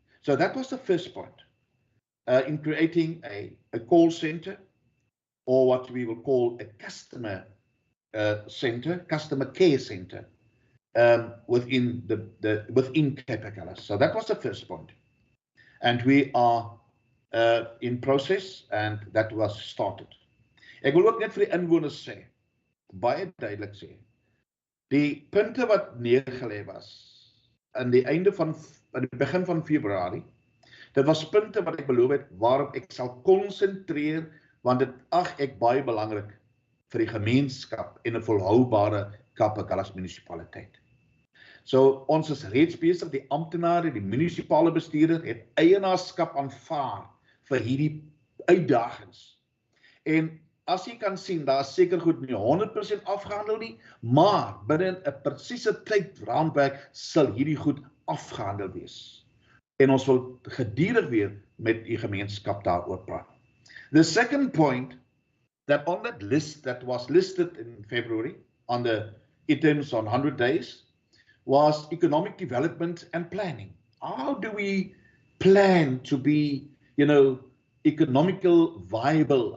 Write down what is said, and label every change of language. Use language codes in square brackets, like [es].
[en] So that was the first point, in creating a call center, or what we will call a customer center, customer care center, within within Cape Agulhas. So that was the first point, and we are in process, and that was started. [af] Ek wil ook net vir die inwoners sê, baie duidelik sê, die punte wat neergelê was aan die begin van Februarie, dit was punte wat ek beloof het waarop ek sal konsentreer, want dit ag ek baie belangrik vir die gemeenskap en 'n volhoubare Cape Agulhas munisipaliteit. So ons is reeds besig, die amptenare, die munisipale bestuurder het eienaarskap aanvaar vir hierdie uitdagings. En as jy kan sien, daar is seker goed nie 100% afgehandel nie, maar binne 'n presiese tydraamwerk sal hierdie goed afgehandel wees. En ons wil gedurig weer met die gemeenskap daaroor praat. [en] The second point, that on that list that was listed in February, on the items on 100 days, was economic development and planning. How do we plan to be, economical viable?